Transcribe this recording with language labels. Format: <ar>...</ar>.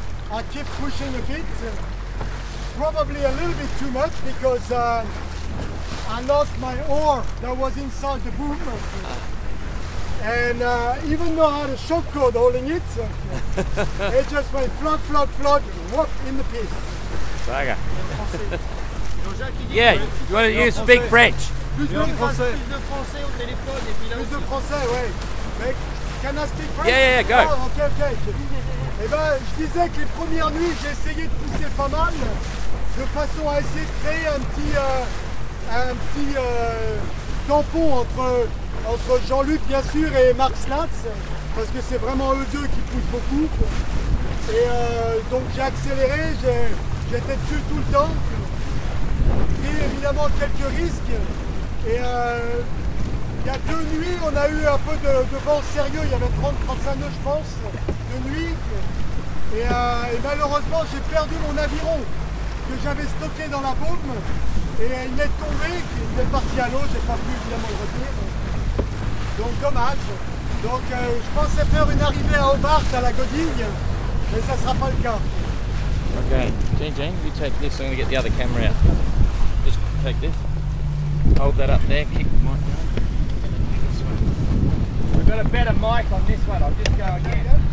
<en>I kept pushing a bit, probably a little bit too much, because I lost my oar that was inside the boom. And even though I had a shock cord holding it, it just went flog, whoop, in the piece. Saga. Yeah, you want to speak French?</en> <fr>Plus de français au téléphone et puis là. Plus de français, ouais.</fr> <en>Mais can I speak French? Yeah, go. Oh, ok.</en> <fr>Eh ben, je disais que les premières nuits, j'ai essayé de pousser pas mal, de façon à essayer de créer un petit tampon entre Jean-Luc bien sûr et Mark Slats, parce que c'est vraiment eux deux qui poussent beaucoup. Et donc j'ai accéléré, j'étais dessus tout le temps. Pris évidemment quelques risques. Et il y a 2 nuits, on a eu un peu de vent sérieux, il y avait 30-35 nœuds je pense, de nuit. Et malheureusement j'ai perdu mon aviron que j'avais stocké dans la baume. Et il est tombé, il est parti à l'eau, j'ai pas pu évidemment le retenir. Donc dommage. Donc je pensais faire une arrivée à Hobart à la Godille, mais ça sera pas le cas.</fr> <en>Okay, Jane, you take this. I'm going to get the other camera out. Just take this. Hold that up there. Keep the mic down. We've got a better mic on this one. I'll just go again.</en>